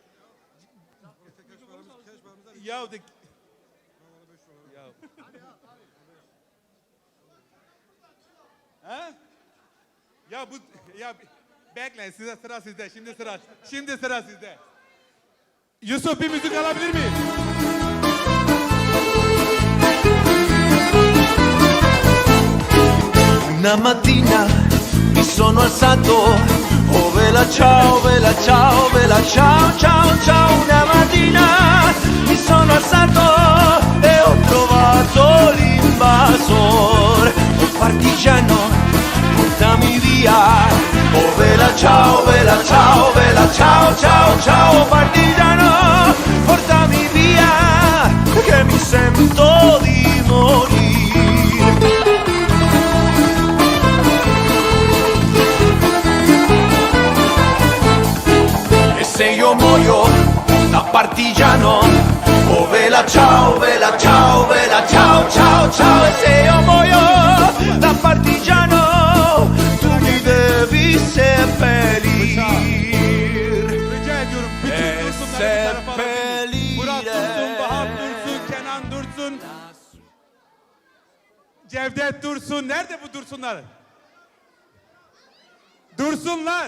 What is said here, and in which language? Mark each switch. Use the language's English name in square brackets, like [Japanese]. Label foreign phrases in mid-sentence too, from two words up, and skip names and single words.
[Turkish] Ya de... Ya. Ha? Ya bu ya bekleyin size sıra sizde. Şimdi sıra sizde. Yusuf bir müzik alabilir miyim? [Italian] Una mattina mi sono alzato, oh vela ciao, vela ciao, vela ciao, ciao, ciao. Una mattina mi sono alzato e ho trovato l'invasor, oh partigiano, portami via. Oh vela ciao, vela ciao, vela ciao, ciao, ciao. Partigiano, portami via, che mi sento di morire. Se io muoio da partigiano, oh vela ciao, vela ciao, vela ciao, ciao, ciao. E se io muoio da partigiano, tu mi devi seppellir. [Turkish] Rica ediyorum bütün Dursunları bir tarafa alabilir. Murat Dursun, Vahap Dursun, Kenan Dursun. Cevdet Dursun. Nerede bu Dursunlar? Dursunlar.